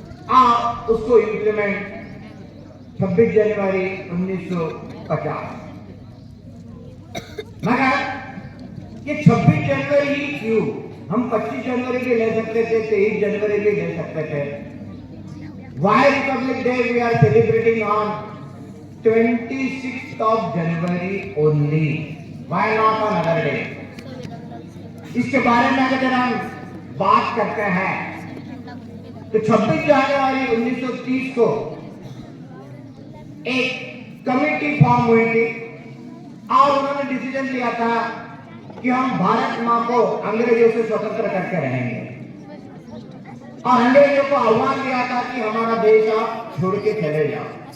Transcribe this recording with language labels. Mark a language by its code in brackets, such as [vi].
[hi] आप उसको इंप्लीमेंट 26 जनवरी 1950। मगर ये 26 जनवरी ही क्यों? हम 25 जनवरी भी ले सकते थे, 23 जनवरी भी ले सकते थे। [en] Why Republic Day we are celebrating on 26th of January only? Why not on other day? [hi] इसके बारे में अगर हम बात करते हैं तो 26 जनवरी 1930 को एक कमेटी फॉर्म हुई थी और उन्होंने डिसीजन लिया था कि हम भारत माँ को अंग्रेजों से स्वतंत्र करके रहेंगे और अंग्रेजों को आह्वान दिया था कि हमारा देश आप छोड़ के चले जाओ।